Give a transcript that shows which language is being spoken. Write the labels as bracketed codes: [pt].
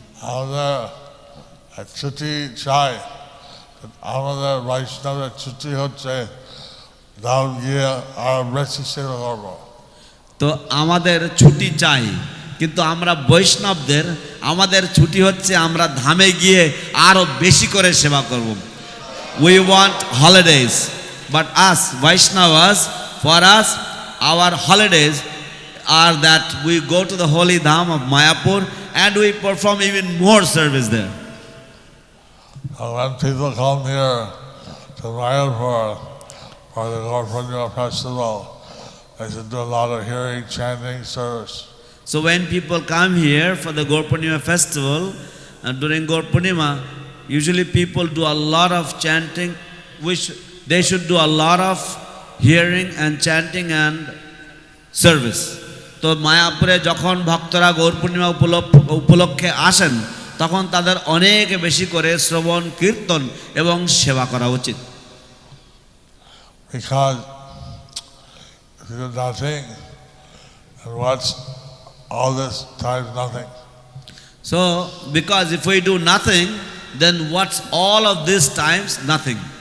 [bn] আমাদের ছুটি চাই, আমাদের বৈষ্ণবের ছুটি হচ্ছে ধাম গিয়ে আর বেশি সেবা করব। তো আমাদের ছুটি চাই, কিন্তু আমরা বৈষ্ণবদের আমাদের ছুটি হচ্ছে আমরা ধামে গিয়ে আরো বেশি করে সেবা করব। [en] We want holidays, but us Vaishnavas, for us our holidays are that we go to the holy dham of Mayapur and we perform even more service there. When people come here to Mayapur for the Gaur festival, they should do a lot of hearing, chanting, service. So when people come here for the Gaur Purnima festival, during Gaur Purnima, usually people do a lot of chanting, which they should do a lot of hearing and chanting and service. [bn] তো মায়াপুরে যখন ভক্তরা গৌর পূর্ণিমা উপলক্ষে আসেন, তখন তাদের অনেক বেশি করে শ্রবণ কীর্তন এবং সেবা করা উচিত। [en] Because if you do nothing, and what's all this time nothing? So because if we do nothing, then what's all of this times nothing?